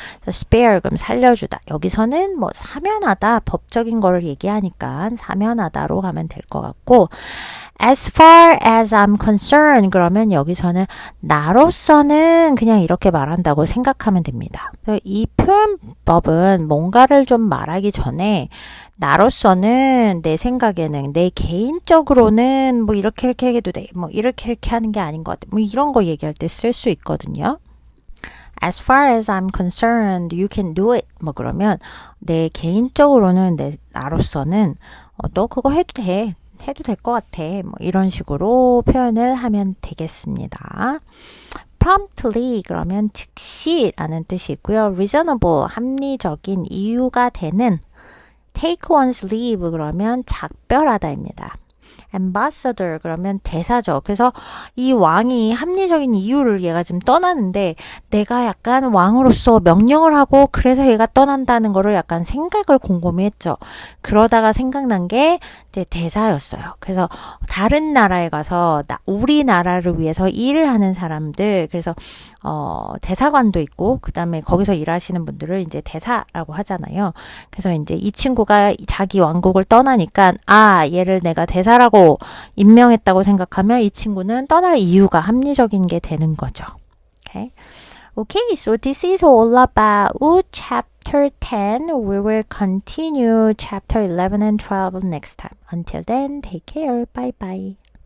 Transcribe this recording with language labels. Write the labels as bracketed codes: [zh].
[ko] spare 그럼 살려주다. 여기서는 뭐 사면하다 법적인 거를 얘기하니까 사면하다로 가면 될 것 같고 [en] as far as I'm concerned [ko] 그러면 여기서는 나로서는 그냥 이렇게 말한다고 생각하면 됩니다. 이 표현법은 뭔가를 좀 말하기 전에 나로서는 내 생각에는 내 개인적으로는 뭐 이렇게 해도 돼. 뭐 이렇게 하는 게 아닌 것 같아. 뭐 이런 거 얘기할 때 쓸 수 있거든요. [en] As far as I'm concerned, you can do it. [ko] 뭐 그러면 내 개인적으로는 나로서는 너 그거 해도 돼. 해도 될 것 같아. 뭐 이런 식으로 표현을 하면 되겠습니다. promptly 그러면 즉시라는 뜻이 있고요. reasonable 합리적인 이유가 되는 take one's leave 그러면 작별하다입니다. ambassador 그러면 대사죠. 그래서 이 왕이 합리적인 이유를 얘가 지금 떠나는데 내가 약간 왕으로서 명령을 하고 그래서 얘가 떠난다는 거를 약간 생각을 곰곰이 했죠. 그러다가 생각난 게 이제 대사였어요. 그래서 다른 나라에 가서 우리나라를 위해서 일을 하는 사람들 그래서 대사관도 있고 그 다음에 거기서 일하시는 분들을 이제 대사라고 하잖아요. 그래서 이제 이 친구가 자기 왕국을 떠나니까 얘를 내가 대사라고 임명했다고 생각하면 이 친구는 떠날 이유가 합리적인 게 되는 거죠. [en] Okay, so this is all about chapter 10. We will continue chapter 11 and 12 next time. Until then, take care. Bye bye.